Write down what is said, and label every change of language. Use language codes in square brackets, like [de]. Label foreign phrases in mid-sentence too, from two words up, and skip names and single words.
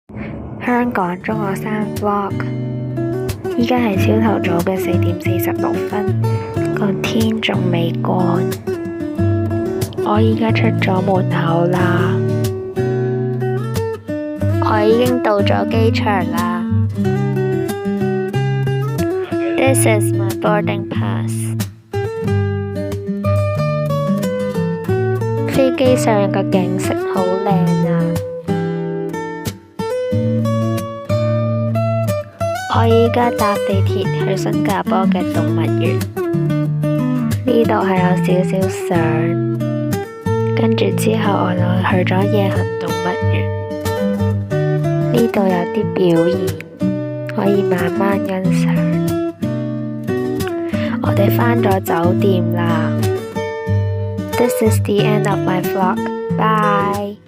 [yue] 香港中學生 Vlog， 依家係朝頭早嘅4:46，個天仲未光。我依家出咗門口啦，我已經到咗機場啦。 [en] This is my boarding pass。 [yue] 飛機上嘅景色好靚啊！我依家搭地鐵去新加坡嘅動物園，呢度係有少少相，跟住之後我就去咗夜行動物園，呢度有啲表演，可以慢慢欣賞。我哋返咗酒店啦。 [en] This is the end of my vlog. Bye.